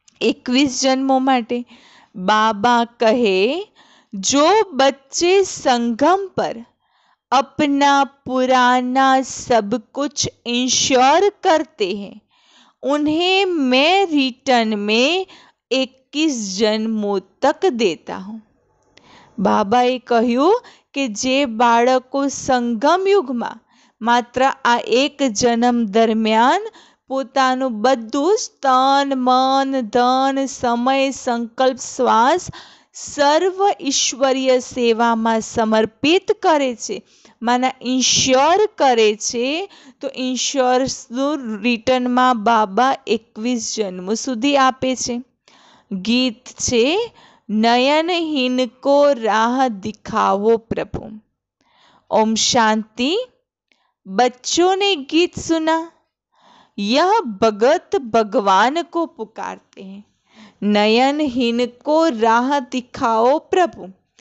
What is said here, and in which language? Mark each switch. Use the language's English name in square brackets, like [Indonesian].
[Hindi] 21 जन्मों माटे बाबा कहे, जो बच्चे संगम पर अपना पुराना सब कुछ इंश्योर करते हैं, उन्हें मैं रिटर्न में 21 जन्मों तक देता हूँ। [Gujarati] बाबाए કહ્યું કે જે બાળકો સંગમ યુગમાં માત્ર આ એક જન્મ દરમિયાન પોતાનું બધું જ તન મન ધન સમય સંકલ્પ શ્વાસ સર્વ ઈશ્વરીય સેવામાં સમર્પિત કરે છે, માના ઇન્શ્યોર કરે છે, તો ઇન્શ્યોર્સનું રિટર્નમાં બાબા 21 જન્મ સુધી આપે છે। ગીત છે, [Hindi] नयनहीन को राह दिखाओ प्रभु। ओम शांति। बच्चों ने गीत सुना, यह भगत भगवान को पुकारते हैं, नयनहीन को राह दिखाओ प्रभु।